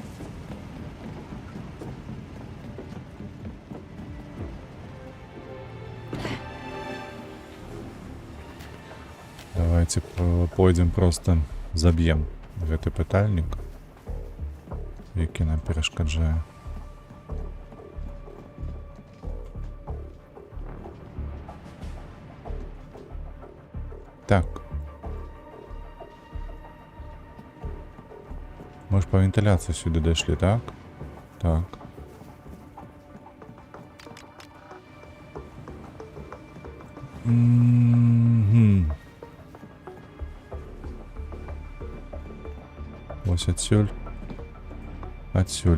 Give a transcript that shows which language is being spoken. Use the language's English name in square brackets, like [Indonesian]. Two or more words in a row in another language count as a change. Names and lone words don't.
[Belarusian] Давайте пойдзем просто заб'ем гэты пытальнік, які нам перашкаджае. Так. [Ukrainian] Мы ж по вентиляції сюди дійшли, так? Так. Ось отсюль. Отсюль.